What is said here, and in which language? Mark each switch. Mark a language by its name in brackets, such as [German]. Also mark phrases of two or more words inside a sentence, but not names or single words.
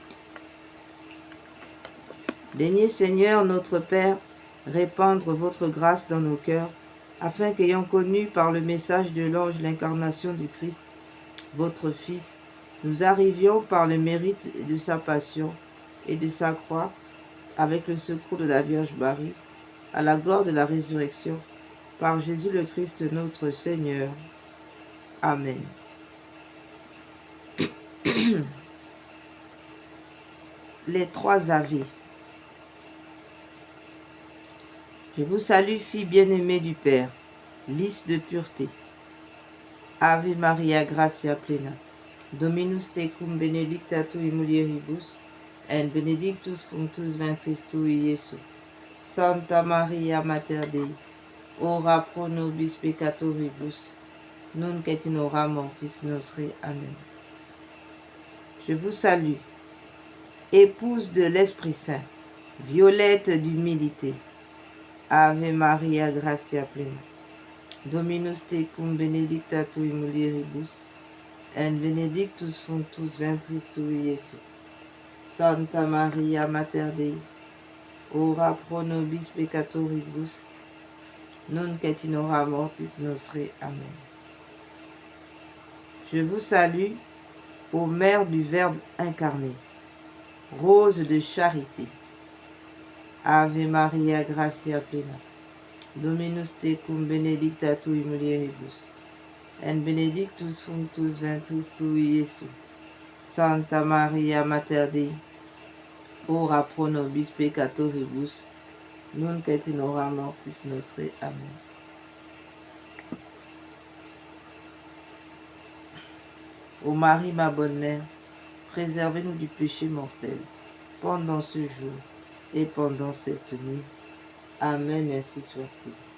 [French] Daignez, Seigneur, notre Père, répandre votre grâce dans nos cœurs, afin qu'ayant connu par le message de l'ange l'incarnation du Christ, votre Fils, nous arrivions par le mérite de sa passion et de sa croix, avec le secours de la Vierge Marie, à la gloire de la résurrection, par Jésus le Christ notre Seigneur. Amen. Les trois Ave. Je vous salue, fille bien-aimée du Père, lys de pureté. [Latin] Ave Maria, gratia plena. Dominus tecum benedicta tui mulieribus, et benedictus fructus ventris tui, Iesus. Santa Maria, Mater Dei, ora pro nobis peccatoribus, nunc et in hora mortis nostre. Amen. [French] Je vous salue, épouse de l'Esprit Saint, violette d'humilité. [Latin] Ave Maria, gratia plena. Dominus tecum benedicta tui mulieribus, et benedictus fructus ventris tui, Iesus. Santa Maria, Mater Dei, ora pro nobis peccatoribus, nunc et in hora mortis nostre. Amen. [French] Je vous salue, ô Mère du Verbe incarné, rose de charité. [Latin] Ave Maria, gratia plena. Dominus tecum benedicta tui mulieribus, et benedictus fructus ventris tui, Iesus. Santa Maria, Mater Dei, ora pro nobis peccatoribus, nunc et in hora mortis nostre. Amen. [French] Ô Marie, ma bonne mère, préservez-nous du péché mortel, pendant ce jour et pendant cette nuit. Amen, ainsi soit-il.